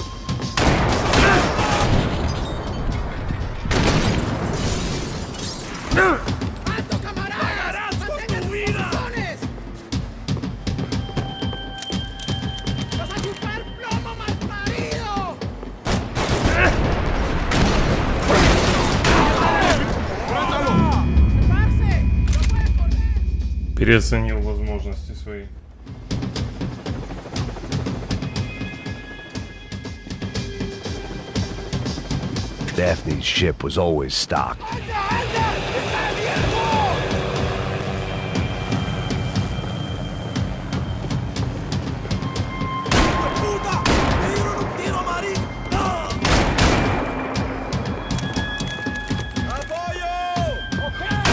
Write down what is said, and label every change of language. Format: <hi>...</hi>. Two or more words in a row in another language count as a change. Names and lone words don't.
<es>¡Alto, camaradas! ¡Mantengan sus posiciones! ¡Vas a chupar plomo, malparido!</es> <ru>Переоценил возможности свои.</ru> <en>Daphne's ship was always stocked.</en> <es>¡Puta! ¡Me dieron un tiro, Marín! ¡No! ¡Apoyo! ¡Ok!</es>